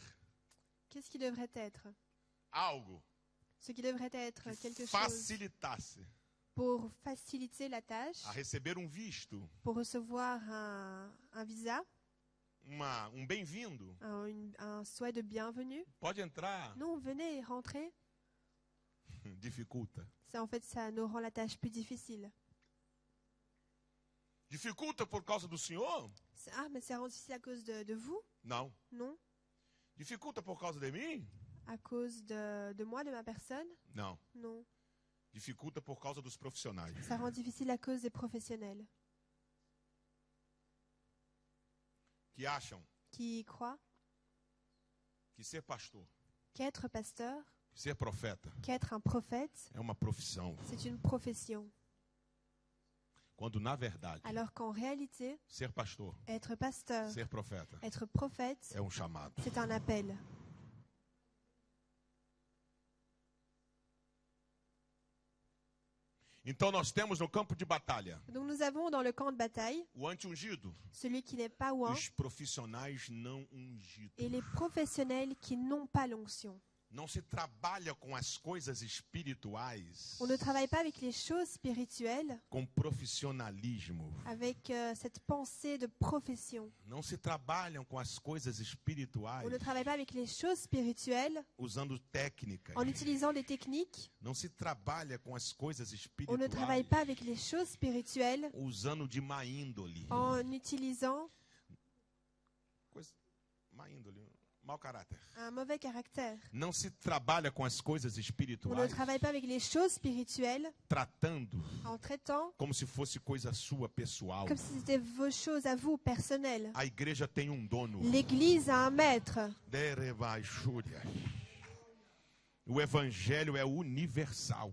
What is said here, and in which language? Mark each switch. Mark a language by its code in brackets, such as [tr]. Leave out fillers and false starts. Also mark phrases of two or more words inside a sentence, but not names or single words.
[fr] qu'est-ce qui devrait être? [pt] algo [fr] Ce qui devrait être que quelque chose [pt] facilitasse [fr] pour faciliter la tâche, [pt] a receber visto, [fr] pour recevoir un visa, [pt] bem-vindo. [fr] un souhait de bienvenue. [pt] Pode entrar. [fr] Non, venez, rentrez. [pt] Dificulta. [fr] En fait, ça nous rend la tâche plus difficile. [pt] Dificulta por causa do Senhor? [fr] Ah, mais c'est rendu difficile à cause de vous? [pt] Não. [fr] Non. [pt] Dificulta por causa de mim? [fr] À cause de moi, de ma personne? [pt] Não. [fr] Non. [pt] Dificulta por causa dos profissionais. [fr] Ça rend difficile à cause des professionnels. [pt] Que acham [fr] Qui croient [pt] que ser pastor, [fr] qu'être pasteur, [pt] ser profeta, [fr] qu'être un prophète, [pt] é uma profissão. [fr] c'est une profession. [pt] Quando, na verdade, [fr] Alors qu'en réalité, [pt] ser pastor, [fr] être pasteur, [pt] ser profeta, [fr] être prophète, [pt] é chamado. [fr] c'est un appel. [pt] Então nós temos no campo de batalha [fr] Donc nous avons dans le camp de bataille [pt] o anti-ungido, [fr] celui qui n'est pas oint [pt] os profissionais não ungidos. [fr] et les professionnels qui n'ont pas l'onction. [pt] Não se trabalha com as coisas espirituais [fr] On ne travaille pas avec les choses spirituelles, [pt] com profissionalismo. [fr] avec cette pensée de profession. [pt] Não se trabalham com as coisas espirituais [fr] On ne travaille pas avec les choses spirituelles [pt] usando técnicas. [fr] en utilisant des techniques. [pt] Não se trabalha com as coisas [fr] On ne travaille [pt] espirituais [fr] pas avec les choses spirituelles [pt] usando de má índole. [fr] en utilisant [pt] Má índole, mau caráter. [fr] un mauvais caractère. [pt] Não se trabalha com as coisas [fr] On ne [pt] espirituais [fr] travaille pas avec les choses spirituelles [pt] tratando [fr] en traitant [pt] como se fosse coisa sua pessoal. [fr] comme si c'était vos choses à vous, personnelles. [pt] A igreja tem dono. [fr] L'Église a un maître. [pt] O evangelho é universal.